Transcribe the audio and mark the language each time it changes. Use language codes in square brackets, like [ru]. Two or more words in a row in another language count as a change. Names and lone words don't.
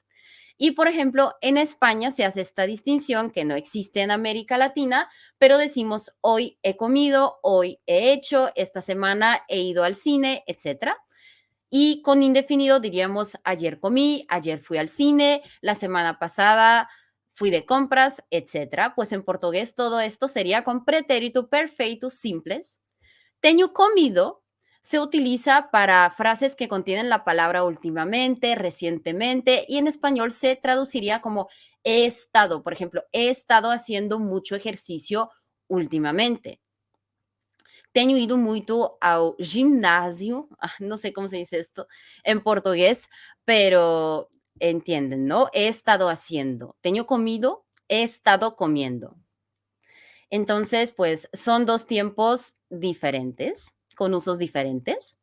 [es] Y por ejemplo, en España se hace esta distinción que no existe en América Latina, pero decimos hoy he comido, hoy he hecho, esta semana he ido al cine, etcétera. Y con indefinido diríamos ayer comí, ayer fui al cine, la semana pasada fui de compras, etcétera. Pues en portugués todo esto sería con [pt] pretérito perfeito simples. Tenho comido [es] se utiliza para frases que contienen la palabra últimamente, recientemente, y en español se traduciría como he estado. Por ejemplo, he estado haciendo mucho ejercicio últimamente. [pt] Tenho ido muito ao gimnasio, [es] no sé cómo se dice esto en portugués, pero entienden, ¿no? He estado haciendo. [pt] Tenho comido, [es] he estado comiendo. Entonces, pues son dos tiempos diferentes, con usos diferentes.